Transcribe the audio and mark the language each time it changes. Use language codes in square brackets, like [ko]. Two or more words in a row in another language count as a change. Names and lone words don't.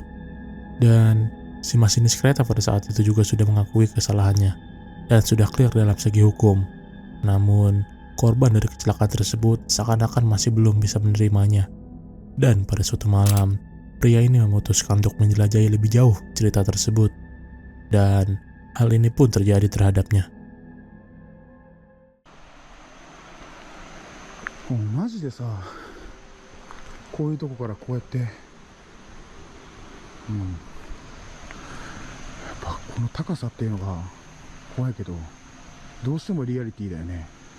[id] Dan si masinis kereta pada saat itu juga sudah mengakui kesalahannya dan sudah clear dalam segi hukum. Namun, korban dari kecelakaan tersebut seakan-akan masih belum bisa menerimanya. Dan pada suatu malam, pria ini memutuskan untuk menjelajahi lebih jauh cerita tersebut. Dan hal ini pun terjadi terhadapnya. [ja] マジでさ、こういうとこからこうやって、やっぱこの高さっていうのが怖いけど、どうしてもリアリティだよね。